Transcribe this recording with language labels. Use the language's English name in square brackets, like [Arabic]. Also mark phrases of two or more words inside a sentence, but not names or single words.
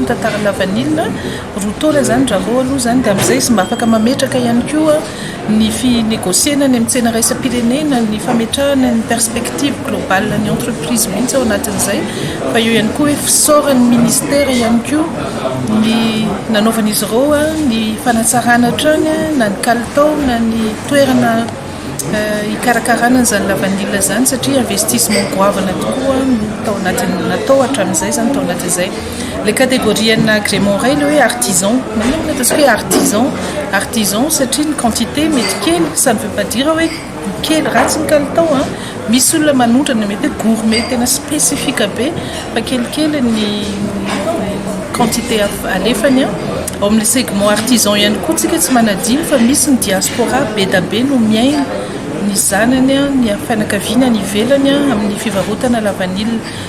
[Malagasy] amin'ny tantara [French] la vanille [Malagasy] rotaona zany raha vao aloha zany dia amin'izay izy mba afaka mametraka ihany koa ny finégociena ny amin'ny tsena raisam-pirenena ny fametrahana ny [French] perspective globale [Malagasy] ny entreprise mihitsy ao anatin'izay fa eo ihany koa hoe fisaoran'ny ministère ihany koa ny nanaovan'izy ireo ny fanatsarana trany na ny kalitao na ny toerana ikarakarana zany [French] la vanille [Malagasy] zany satria investissement goavana tokoa tao anatin'ny natao hatramin'izay zany tao anatin'izay. [French] Les catégories d'agrément [Malagasy] ray le hoe [French] artisan maintenant parce que artisan c'est une quantité mais quelle ça ne veut pas dire ouais quel [Malagasy] ratsy ny kalitao misy olona manondrana mety gourmet tena spécifique be fa kelikely ny quantité alefany ao amin'ny [French] segment artisan [Malagasy] ihany koa tsika tsy manadino fa misy ny diaspora be da be no miaina ny zanany ny fianakaviana ny ivelany amin'ny fivarotana [French] la vanille.